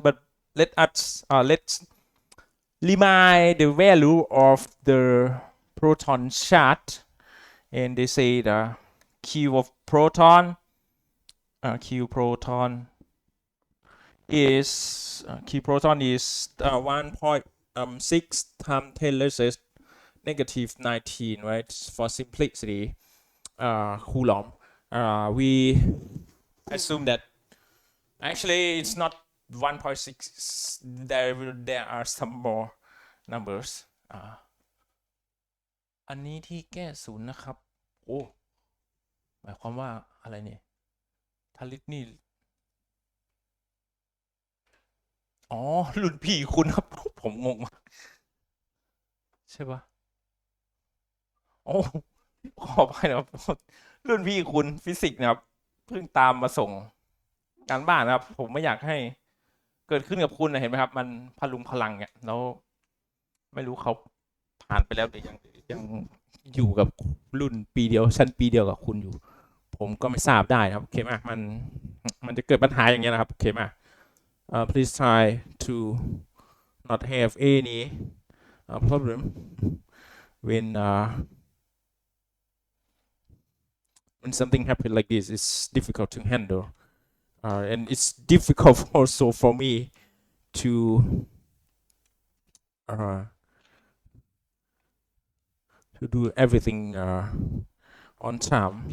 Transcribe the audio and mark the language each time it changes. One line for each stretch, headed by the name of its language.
English: But let's remind the value of the proton charge, and they say the Q of proton, Q proton is 1.6 times 10 raised negative 19, right? For simplicity, Coulomb. We assume that actually it's not 1.6. There are some more numbers.
Thai: อันนี้ที่แก้ศูนย์นะครับโอ้หมายความว่าอะไรเนี่ยทลิตนี่อ๋อรุ่นพี่คุณครับผมงงมากใช่ปะโอ้ขอไปนะครับรุ่นพี่คุณฟิสิกส์นะครับเพิ่งตามมาส่งการบ้านนะครับผมไม่อยากให้เกิดขึ้นกับคุณนะเห็นไหมครับมันพลุงพลังเนี่ยแล้ว ไม่รู้เขาผ่านไปแล้วหรือยังอยู่กับรุ่นปีเดียวชั้นปีเดียวกับคุณอยู่ผมก็ไม่ทราบได้นะครับโอเคไหมมันจะเกิดปัญหาอย่างเงี้ยนะครับโอเคไหม
English: please try to not have any problem when something happen like this. It's difficult to handle, and it's difficult also for me to do everything on time.